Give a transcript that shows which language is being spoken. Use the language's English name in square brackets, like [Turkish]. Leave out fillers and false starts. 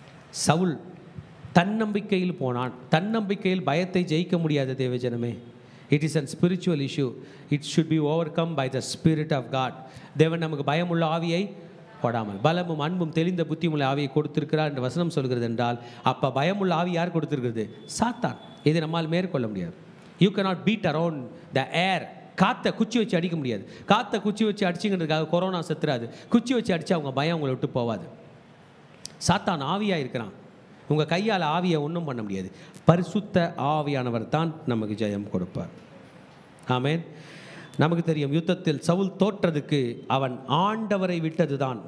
[Tamil] சவுல் தன்னம்பிக்கையில் போனான். தன்னம்பிக்கையில் பயத்தை ஜெயிக்க முடியாத தேவஜனமே. [English] It is an spiritual issue. It should be overcome by the spirit of God. [Tamil] தேவன் நமக்கு பயமுள்ள ஆவியை போடாமல் பலமும் அன்பும் தெளிந்த புத்தியுள்ள ஆவியை கொடுத்திருக்கிறார் என்று வசனம் சொல்கிறது என்றால், அப்போ பயமுள்ள ஆவி யார் கொடுத்திருக்கிறது? சாத்தான். இதை நம்மால் மேற்கொள்ள முடியாது. [English] You cannot beat around the air. [Tamil] காற்றை குச்சி வச்சு அடிக்க முடியாது. காற்றை குச்சி வச்சு அடிச்சுங்கிறதுக்காக கொரோனா செத்துறாது. குச்சி வச்சு அடித்தா அவங்க பயம் உங்களை விட்டு போவாது. சாத்தான் ஆவியாக இருக்கிறான். உங்கள் கையால் ஆவியை ஒன்றும் பண்ண முடியாது. பரிசுத்த ஆவியானவர் தான் நமக்கு ஜெயம் கொடுப்பார். ஆமேன். நமக்கு தெரியும், யுத்தத்தில் சவுல் தோற்றதுக்கு அவன் ஆண்டவரை விட்டது தான்.